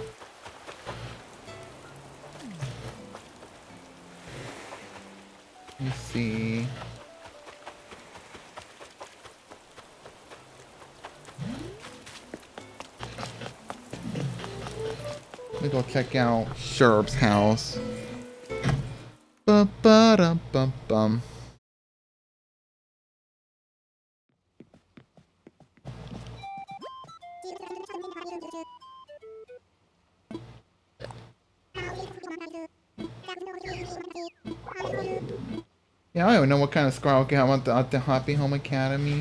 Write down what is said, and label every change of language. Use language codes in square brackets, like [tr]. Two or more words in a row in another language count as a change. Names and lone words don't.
[en] Let me see. Let me go check out Sherb's house. Ba-ba-dum-bum-bum. Yeah, I don't even know what kind of scar I'll get at the Happy Home Academy.